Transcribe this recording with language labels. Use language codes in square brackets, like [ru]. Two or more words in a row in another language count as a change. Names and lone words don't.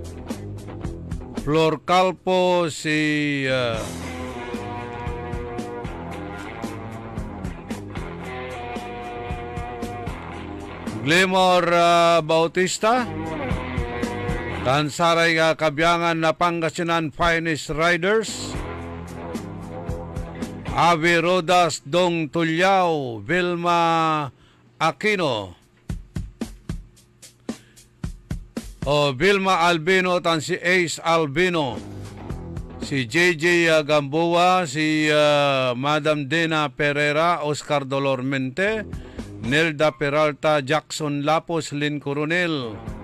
[pag] Flor Calpo, si Glimor Bautista, Tansaray Kabyangan na Pangasinan Finest Riders, Avi Rodas Dong Tulyao, Vilma Aquino, Vilma Albino, tan si Ace Albino, si JJ Gamboa, si Madam Dena Pereira, Oscar Dolormente, Nelda Peralta, Jackson Lapos, Lynn Coronel.